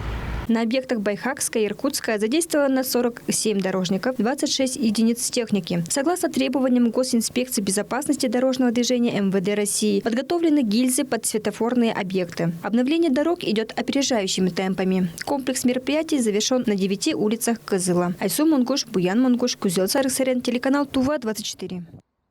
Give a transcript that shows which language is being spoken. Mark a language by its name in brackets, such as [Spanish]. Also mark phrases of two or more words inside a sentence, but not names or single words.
[Russian] На объектах Байхакская и Иркутская задействовано 47 дорожников, 26 единиц техники. Согласно требованиям Госинспекции безопасности дорожного движения МВД России, подготовлены гильзы под светофорные объекты. Обновление дорог идет опережающими темпами. Комплекс мероприятий завершен на 9 улицах Кызыла. Айсу Монгуш, Буян Монгуш, Кузел Сарыксарян, телеканал Тува 24.